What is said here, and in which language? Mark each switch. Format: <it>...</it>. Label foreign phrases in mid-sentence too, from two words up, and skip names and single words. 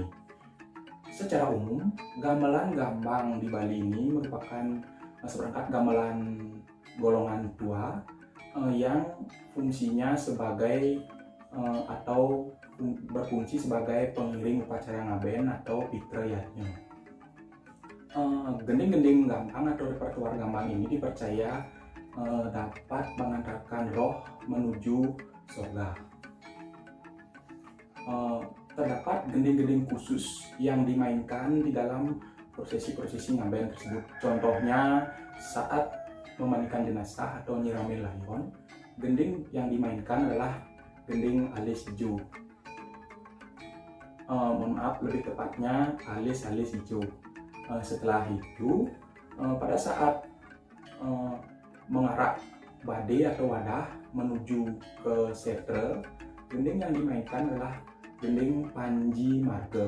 <id>Secara umum, gamelan gambang di Bali ini merupakan seperangkat gamelan golongan tua yang fungsinya sebagai atau berfungsi sebagai pengiring upacara ngaben atau pitra yatnya. Gending-gending gambang atau repertoar gambang ini dipercaya dapat mengantarkan roh menuju surga. Terdapat gending-gending khusus yang dimainkan di dalam prosesi-prosesi ngaben tersebut. Contohnya saat memandikan jenazah atau nyiramin layon, gending yang dimainkan adalah gending alis hijau. Mohon maaf, lebih tepatnya alis hijau. Setelah itu, pada saat mengarak badai atau wadah menuju ke setre, gending yang dimainkan adalah gending Panji Marga.</id>